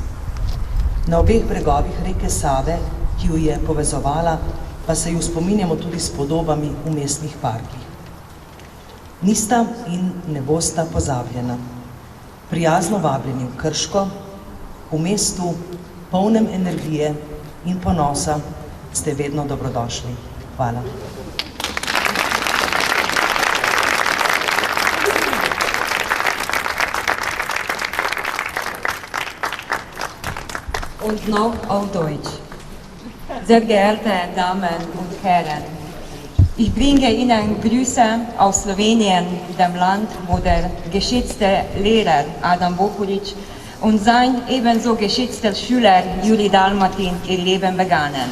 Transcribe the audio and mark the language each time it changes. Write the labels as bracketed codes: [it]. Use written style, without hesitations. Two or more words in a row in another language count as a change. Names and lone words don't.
[sl] Na obeh bregovih reke Save, ki jo je povezovala, pa se jo spominjamo tudi s podobami v mestnih parkih. Nista in ne bosta pozabljena. Prijazno vabljeni v Krško, v mestu, polnem energije in ponosa, ste vedno dobrodošli. Hvala. [de] Und noch auf Deutsch. Sehr geehrte Damen und Herren, ich bringe Ihnen Grüße aus Slowenien, dem Land, wo der geschätzte Lehrer Adam Bohorič und sein ebenso geschätzter Schüler Jurij Dalmatin ihr Leben begannen.